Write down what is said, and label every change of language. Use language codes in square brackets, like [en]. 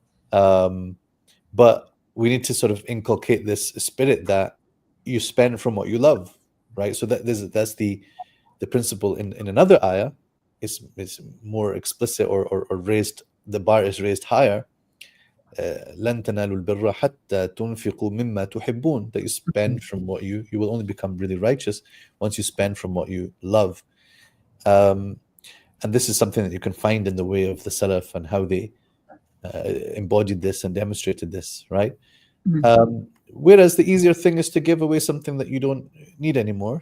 [en] But we need to sort of inculcate this spirit that you spend from what you love, right? So that's the principle in another ayah. It's more explicit or raised. The bar is raised higher. [ar] لن تنالوا البر حتى تنفقوا مما تحبون. [en] That you spend from what you will only become really righteous once you spend from what you love. And this is something that you can find in the way of the Salaf and how they embodied this and demonstrated this, right? Whereas the easier thing is to give away something that you don't need anymore.